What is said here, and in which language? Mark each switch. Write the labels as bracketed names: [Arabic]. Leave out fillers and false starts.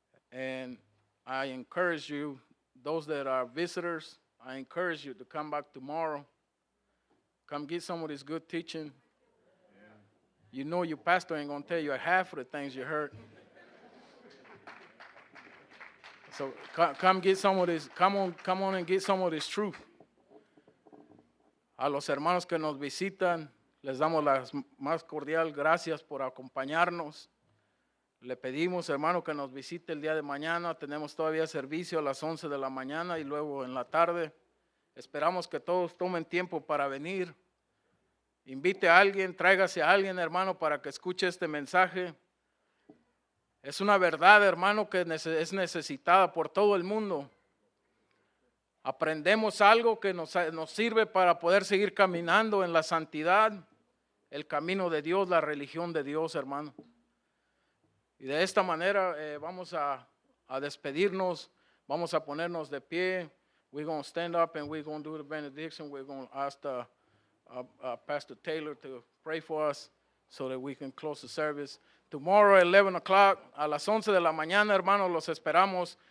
[English] And I encourage you, those that are visitors, I encourage you to come back tomorrow. Come get some of this good teaching. You know your pastor ain't going to tell you half of the things you heard. So come get some of this, come on and get some of this truth. [Spanish] A los hermanos que nos visitan, les damos las más cordial gracias por acompañarnos. Le pedimos, hermano, que nos visite el día de mañana. Tenemos todavía servicio a las 11 de la mañana y luego en la tarde. Esperamos que todos tomen tiempo para venir. Invite a alguien, tráigase a alguien, hermano, para que escuche este mensaje. Es una verdad, hermano, que es necesitada por todo el mundo. Aprendemos algo que nos sirve para poder seguir caminando en la santidad, el camino de Dios, la religión de Dios, hermano. Y de esta manera vamos a despedirnos, vamos a ponernos de pie. [English] We're going to stand up and we're going to do the benediction. We're going to ask Pastor Taylor to pray for us so that we can close the service. Tomorrow at 11 o'clock, [Spanish] a las 11 de la mañana, hermanos, los esperamos.